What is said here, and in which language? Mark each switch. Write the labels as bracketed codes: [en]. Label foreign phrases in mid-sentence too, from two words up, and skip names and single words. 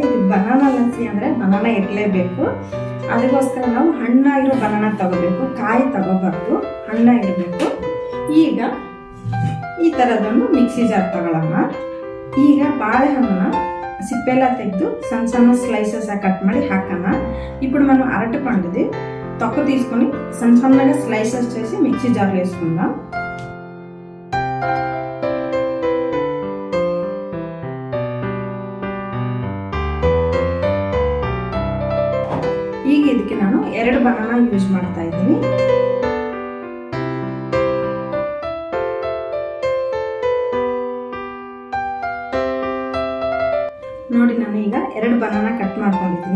[kn] ಇದು [en] banana lassi [kn] ಅಂದರೆ ಬನಾನಾ ಇರಲೇಬೇಕು. ಅದಕ್ಕೋಸ್ಕರ ನಾವು ಹಣ್ಣಾಗಿರೋ ಬನಾನಾ ತಗೋಬೇಕು, ಕಾಯಿ ತಗೋಬಾರ್ದು, ಹಣ್ಣಾಗಿರಬೇಕು. ಈಗ ಈ ಥರದೊಂದು [en] mixie jar [kn] ತಗೊಳ್ಳೋಣ. ಈಗ ಬಾಳೆಹಣ್ಣನ್ನ ಸಿಪ್ಪೆಲ್ಲ ತೆಗೆದು ಸಣ್ಣ ಸಣ್ಣ [en] slices cut [kn] ಮಾಡಿ ಹಾಕೋಣ. [te] ఇప్పుడు మనం అరటిపండుది తొక్క తీసుకొని సన్న సన్నగా స్లైసెస్ చేసి మిక్సీ జార్లో వేసుకుందాం. [kn] ಈಗ ಇದಕ್ಕೆ ನಾನು 2 [en] banana use [kn] ಮಾಡ್ತಾ ಇದ್ದೀನಿ. ನೋಡಿ, ನಾನು ಈಗ 2 [en] banana cut [kn] ಮಾಡ್ಕೊಂಡಿದ್ದೀನಿ.